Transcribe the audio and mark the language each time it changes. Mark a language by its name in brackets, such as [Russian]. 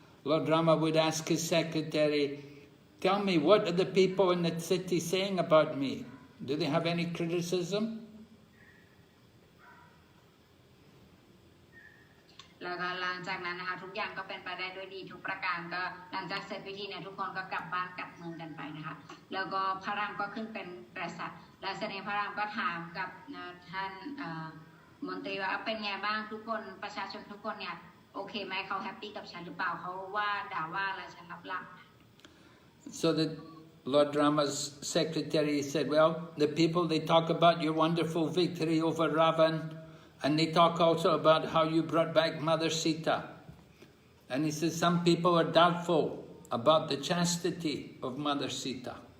[English] Lord Rama would ask his secretary, tell me, what are the people in the city saying about me? Do they have any criticism? [Thai] แล้วก็หลังจากนั้นนะคะทุกอย่างก็เป็นไปได้ด้วยดีทุกประการก็หลังจากเสร็จพิธีเนี่ยทุกคนก็กลับบ้านกลับเมืองกันไปนะคะแล้วก็พระรามก็ขึ้นเป็นกษัตริย์และเสด็จพระรามก็ถามกับท่านมนตรีว่าเป็นไงบ้างทุกคนประชาชนทุกคนเนี่ยโอเคไหมเขาแฮปปี้กับฉันหรือเปล่าเขาว่าด่าว่าอะไรฉันรับหลัง [English] So the Lord Rama's secretary said, well, the people, they talk about your wonderful victory over Ravan, and they talk also about how you brought back Mother Sita. And he says some people are doubtful about the chastity of Mother Sita.